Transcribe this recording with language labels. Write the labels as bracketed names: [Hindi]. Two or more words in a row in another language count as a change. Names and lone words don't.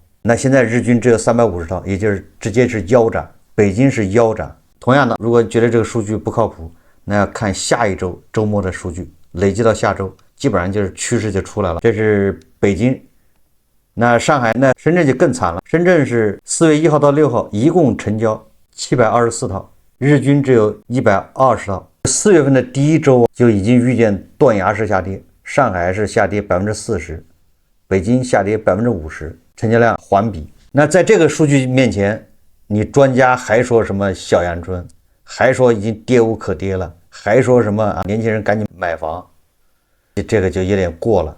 [Chinese] 那現在日均只有350套，也就是直接是腰斩。北京是腰斩。同樣的，如果觉得这個數據不靠譜，那要看下一周周末的數據，累計到下周基本上就是趨勢就出來了。這是北京。那上海呢？深圳就更慘了。深圳是 4月1 號到6號一共成交724套，日均只有120套。4月份的第一周就已經預見斷崖式下跌，上海是下跌40%，北京下跌50%，成交量環比。那在這個數據面前，你專家還說什麼小陽春，還說已經跌無可跌了，還說什麼年輕人趕緊買房，這個就有點過了。